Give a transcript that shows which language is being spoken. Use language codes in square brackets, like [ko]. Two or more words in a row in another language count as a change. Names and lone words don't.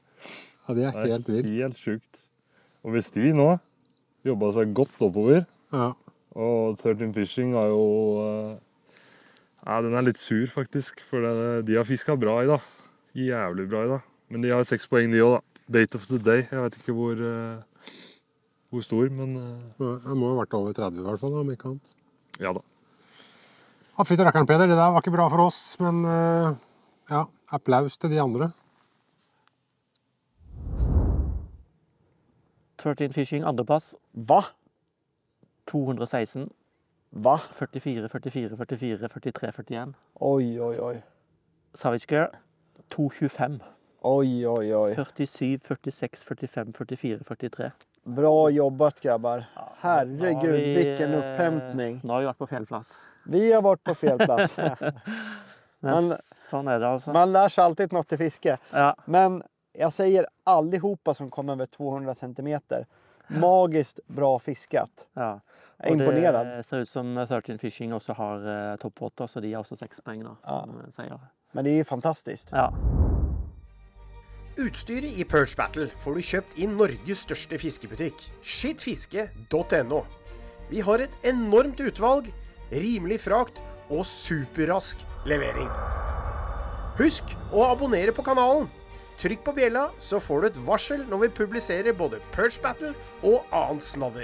[no] Ja, det er helt vilt. Helt sjukt. Og hvis de nå jobbet seg godt oppover, og 13 Fishing har jo... den er litt sur faktisk, for de har fisket bra i dag. Jævlig bra i dag. Men de har 6 poeng de også da. Bait of the Day, jeg vet ikke hvor stor, men... Det må ha vært over 30 i hvert fall, om ikke annet. Ja da. Fytti rakkeren, Peder, det der var ikke bra for oss, men ja, applaus til de andre. 13 Fishing, andreplass. Hva? 216. Hva? 44, 44, 44, 43, 41. Oi. Savage Gear, 225. Oi. 47, 46, 45, 44, 43. [sv] Bra jobbat, grabbar. Herregud, vilken upphämtning. Nu har vi varit på fel plats. Vi har varit på fel plats. Men sån är det alltså. Man lär sig alltid något till fiske. Ja. Men jag säger allihopa som kom över 200 centimeter. Magiskt bra fiskat. Ja. Jag är imponerad. Det ser ut som 13 Fishing också har toppvotter, så de har också 6 poäng då, som säger. Men det är ju fantastiskt. Ja. [no] Utstyret i Perch Battle får du kjøpt i Norges største fiskebutikk, skittfiske.no. Vi har et enormt utvalg, rimelig frakt og superrask levering. Husk å abonnere på kanalen. Trykk på bjella, så får du et varsel når vi publiserer både Perch Battle og annet snadder.